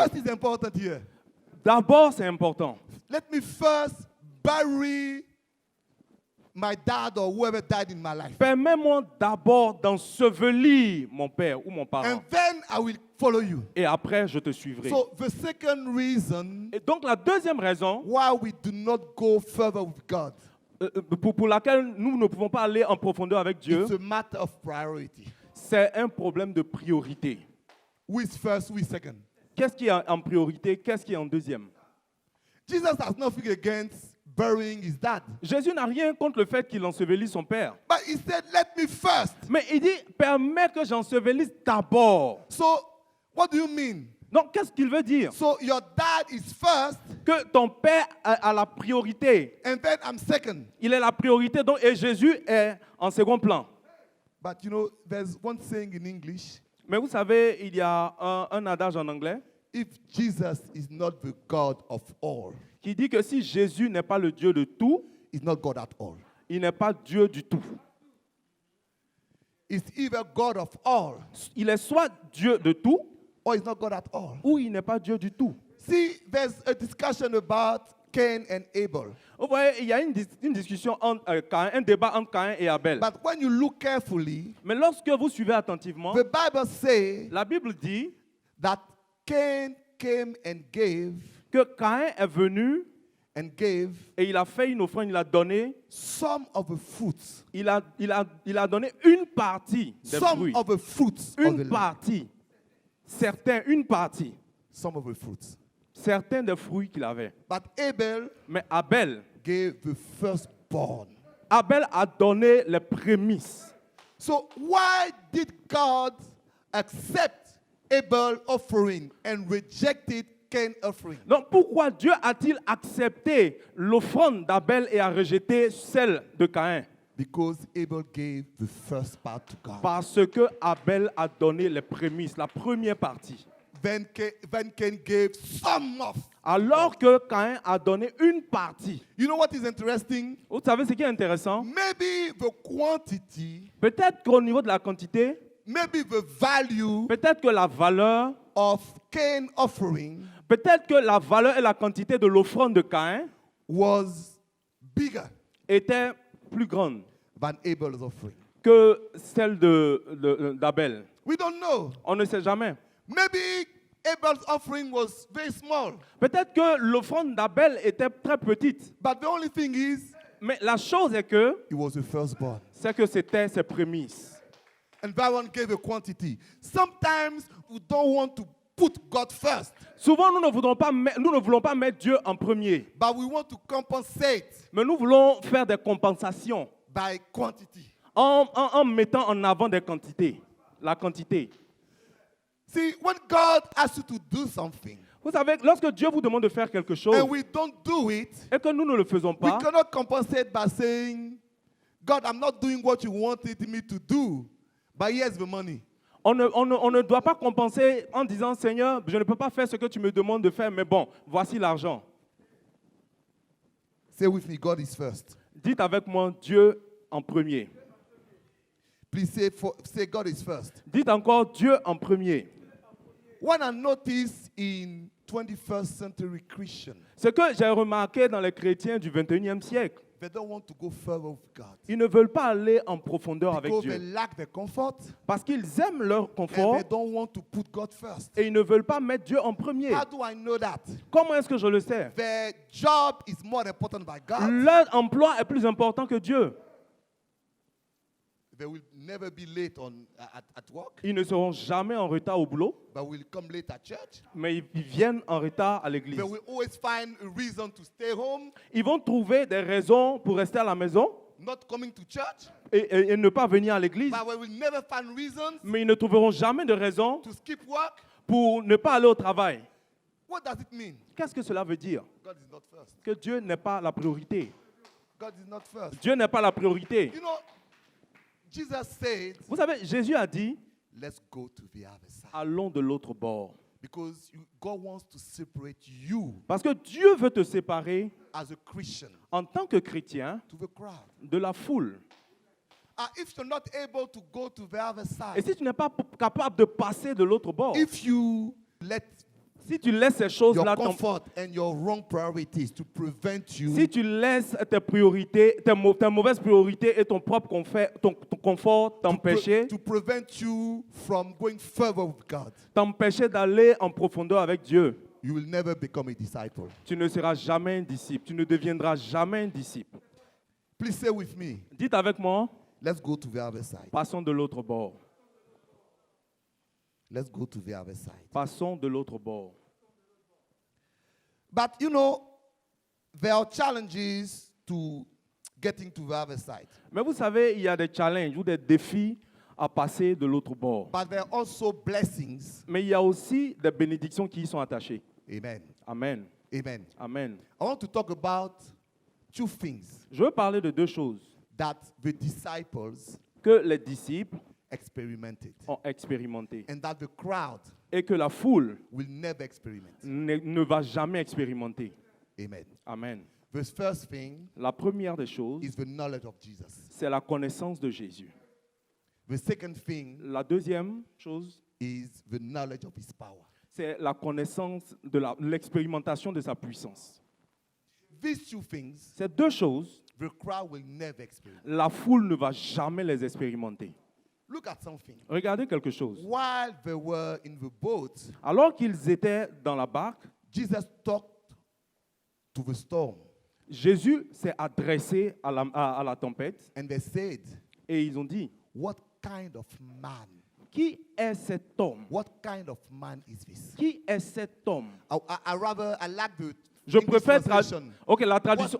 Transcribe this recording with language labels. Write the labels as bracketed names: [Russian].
[English] First is important here. [French] d'abord c'est important. [English] Let me first bury my dad or whoever died in my life. [French] Permets-moi d'abord d'ensevelir mon père ou mon parent [English] And then I will follow you. [French] et après je te suivrai. [English] So the second reason [French] Et donc la deuxième raison [English] why we do not go further with God, [French] pour laquelle nous ne pouvons pas aller en profondeur avec Dieu, [English] it's a matter of priority. [French] c'est un problème de priorité. [English] Who is first, who is second? [French] Qu'est-ce qui est en priorité? Qu'est-ce qui est en deuxième? [English] Jesus has nothing against burying his dad. [French] Jésus n'a rien contre le fait qu'il ensevelit son père. [English] But he said, let me first. [French] Mais il dit, permets que j'ensevelisse d'abord. [English] So what do you mean? [French] Donc, qu'est-ce qu'il veut dire? [English] So your dad is first [French] Que ton père a la priorité. [English] and then I'm second. [French] Il est la priorité, donc, et Jésus est en second plan. [English] But you know, there's one saying in English, [French] Mais vous savez, il y a un adage en anglais [English] if Jesus is not the God of all, [French] qui dit que si Jésus n'est pas le Dieu de tout, [English] he's not God at all. [French] il n'est pas Dieu du tout. [English] He's either God of all [French] Il est soit Dieu de tout, [English] or he's not God at all. [French] ou il n'est pas Dieu du tout. [English] See, there's a discussion about Cain and Abel. [French] Vous voyez, il y a une discussion, un débat entre Caïn et Abel. [English] But when you look carefully, [French] Mais lorsque vous suivez attentivement, [English] the Bible says [French] la Bible dit [English] that Cain came and gave [French] que Caïn est venu et il a fait une offrande, il a donné, [English] some of the fruits, [French] il a donné une partie des [English] some [French] fruits. [English] of the fruits of the [French] Une [English] land. [French] partie. Une partie. [English] Some of the fruits. [French] Certains des fruits qu'il avait. [English] But Abel [French] Mais Abel [English] gave the firstborn. [French] Abel a donné les prémices. [English] So why did God accept Abel's offering and rejected Cain offering? [French] Donc pourquoi Dieu a-t-il accepté l'offrande d'Abel et a rejeté celle de Caïn? [English] Because Abel gave the first part to God. [French] Parce que Abel a donné les prémices, la première partie. [English] Then Cain gave some of. [French] Alors que Caïn a donné une partie. [English] You know what is interesting? [French] Vous savez ce qui est intéressant? [English] Maybe the quantity, [French] Peut-être qu'au niveau de la quantité, [English] maybe the value [French] peut-être que la valeur, [English] of Cain offering [French] peut-être que la valeur et la quantité de l'offrande de Caïn [English] was bigger [French] étaient plus grandes [English] than Abel's offering. [French] que celle d'Abel. [English] We don't know. [French] On ne sait jamais. [English] Maybe Abel's offering was very small. [French] Peut-être que l'offrande d'Abel était très petite. [English] But the only thing is, [French] Mais la chose est que [English] it was the firstborn. [French] c'est que c'était ses prémices. [English] And that one gave a quantity. Sometimes we don't want to put God first, [French] Souvent, nous ne voulons pas mettre Dieu en premier. [English] but we want to compensate [French] Mais nous voulons faire des compensations [English] by quantity. [French] en mettant en avant des quantités. La quantité. [English] See, when God asks you to do something [French] Vous savez, lorsque Dieu vous demande de faire quelque chose [English] and we don't do it, [French] et que nous ne le faisons [English] we [French] pas, [English] cannot compensate by saying, God, I'm not doing what you wanted me to do, but here's the money. [French] on ne doit pas compenser en disant, Seigneur, je ne peux pas faire ce que tu me demandes de faire, mais bon, voici l'argent. [English] Say with me, God is first. [French] Dites avec moi, Dieu en premier. [English] Please say God is first. [French] Dites encore, Dieu en premier. [English] What I notice in 21st century Christians, [French] Ce que j'ai remarqué dans les chrétiens du 21e siècle, [English] they don't want to go further with God [French] ils ne veulent pas aller en profondeur avec [English] because they [French] Dieu. [English] lack the comfort [French] Parce qu'ils aiment leur [English] and [French] confort [English] they don't want to put God first. [French] et ils ne veulent pas mettre Dieu en premier. [English] How do I know that? [French] Comment est-ce que je le sais? [English] Their job is more important by God. [French] Leur emploi est plus important que Dieu. [English] They will never be late at work, [French] Ils ne seront jamais en retard au boulot, [English] but will come late at church. [French] mais ils viennent en retard à l'église. [English] They will always find a reason to stay home, [French] Ils vont trouver des raisons pour rester à la maison [English] not coming to church, [French] et ne pas venir à l'église, [English] but we will never find reasons [French] mais ils ne trouveront jamais de raison [English] to skip work. [French] pour ne pas aller au travail. [English] What does it mean? [French] Qu'est-ce que cela veut dire? [English] God is not first. [French] Que Dieu n'est pas la priorité. [English] God is not first. [French] Dieu n'est pas la priorité. [English] You know, Jesus said, [French] Vous savez, Jésus a dit, [English] let's go to the other side. [French] allons de l'autre bord. [English] Because God wants to separate you [French] Parce que Dieu veut te séparer [English] as a Christian [French] en tant que chrétien [English] to the crowd. [French] de la foule. [English] If you're not able to go to the other [French] Et [English] side, [French] si tu n'es pas capable de passer de l'autre bord, [English] if you let [French] si tu laisses ces [English] your [French] choses-là, [English] comfort and your wrong priorities to prevent you [French] si tu laisses tes priorités, tes mauvaises priorités et ton propre ton confort t'empêcher, [English] to prevent you from going further with God, [French] t'empêcher d'aller en profondeur avec Dieu, [English] you will never become a disciple. [French] tu ne seras jamais un disciple, tu ne deviendras jamais un disciple. [English] Please say with me, [French] Dites avec moi, [English] let's go to the other side. [French] passons de l'autre bord. [English] Let's go to the other side. [French] Passons de l'autre bord. [English] But you know, there are challenges to getting to the other side. [French] Mais vous savez, il y a des challenges ou des défis à passer de l'autre bord. [English] But there are also blessings. [French] Mais il y a aussi des bénédictions qui y sont attachées. [English] Amen. [French] Amen. [English] Amen. [French] Amen. [English] I want to talk about two things [French] Je veux parler de deux choses [English] that the disciples [French] que les disciples [English] experimented [French] ont expérimentées [English] and that the crowd [French] et que la foule [English] will never experiment. [French] ne va jamais expérimenter. [English] Amen. [French] Amen. [English] The first thing [French] La première des choses, [English] is the knowledge of Jesus. [French] c'est la connaissance de Jésus. [English] The second thing [French] La deuxième chose, [English] is the knowledge of his power. [French] c'est la connaissance de l'expérimentation de sa puissance. [English] These two things, [French] Ces deux choses, [English] the crowd will never experiment. [French] la foule ne va jamais les expérimenter. [English] Look at something. [French] Regardez quelque chose. [English] While they were in the boat, [French] Alors qu'ils étaient dans la barque, [English] Jesus talked to the storm [French] Jésus s'est adressé à la tempête [English] and they said, [French] et ils ont dit, [English] what kind of man? [French] qui est cet homme? [English] What kind of man is this? [French] Qui est cet homme? [English] I like the [French] Je [English] English [French] préfère [English] translation. [French] Ok, la traduction.